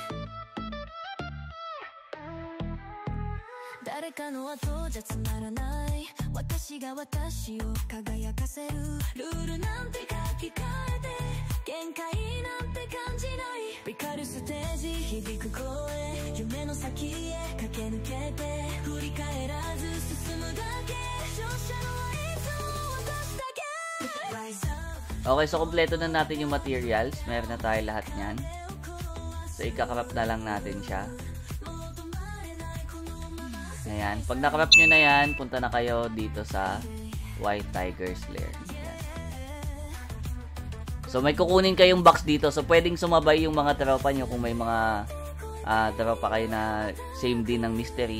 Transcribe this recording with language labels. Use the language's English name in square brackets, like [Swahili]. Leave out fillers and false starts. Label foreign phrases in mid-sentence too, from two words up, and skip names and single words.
[Japanese] 誰かの後じゃつまらない私が私を輝かせるルールなんて書き換えて限界なんて感じない光るステージ響く声夢の先へ駆け抜けて振り返らず進むだけ勝者のはいつも私だけ [English] Rise up [Filipino] Okay, so kompleto na natin yung materials. Meron na tayo lahat niyan. So, ikakarap na lang natin siya. Ayan. Pag nakarap nyo na yan, punta na kayo dito sa White Tiger's Lair. Ayan. So, may kukunin kayong box dito. So, pwedeng sumabay yung mga tropa nyo kung may mga tropa kayo na same din ng mystery.